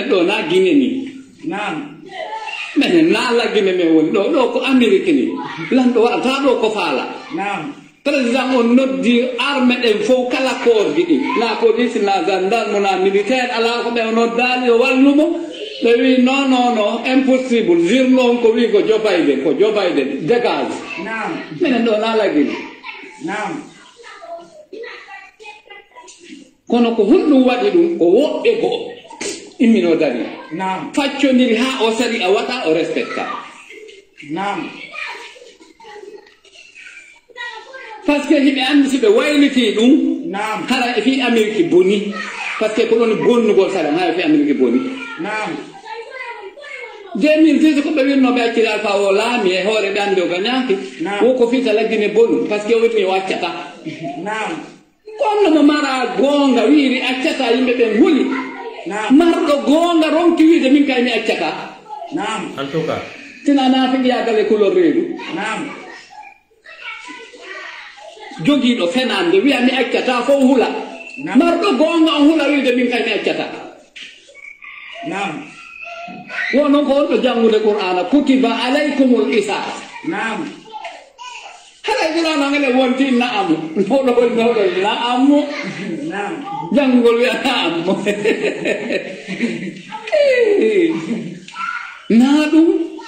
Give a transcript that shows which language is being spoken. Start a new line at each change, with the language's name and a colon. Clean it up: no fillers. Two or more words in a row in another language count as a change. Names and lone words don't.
Fula: ɗo na Guinée ni menen na la Guinée men woni ɗo ko Amérique ni lanɗo waɗata ɗo ko faala président on noddi armé ɗen fof kala korji ɗi na police na gendarme na militaire ala ko ɓe noddali o wallumo ɓe wi
French: non impossible
Fula: journo on ko wi ko Joe Biden dégage menen ɗo na la Guinée kono ko hunɗum waɗi ɗum ko woɓɓe goo immino dari faccodiri ha o sari a waɗa o respecta
French: par ce que
Fula: hiɓe andi si ɓe wayliti ɗum hara e fi Amérique boni
French: par ce que
Fula: ko ɗon bonnugol saɗa ha e fi Amérique boni 2010 ko ɓe winnoɓe acciri Alpha o laami e hoore ɓe andi o gañaki wo ko fita laggine bonu
French: par ce que
Fula: woni o accata kono mo mara gonga wiiri accata yimɓe ɓen huli marɗo gonga ronki wiide min kay mi accata
French: en tout cas
Fula: tina nafiqi yagale couleur reedu jogiiɗo fenande wiya mi accata fof hula marɗo gonga on hula wiide min kay mi accata wonon ko wonɗo janngude qur'ana
Arabic: كتب عليكم القصاص
Fula: haray qur'ana ngene wonti na'amu noɗo woni noɗo na'amu janngol wiya na'amu na ɗum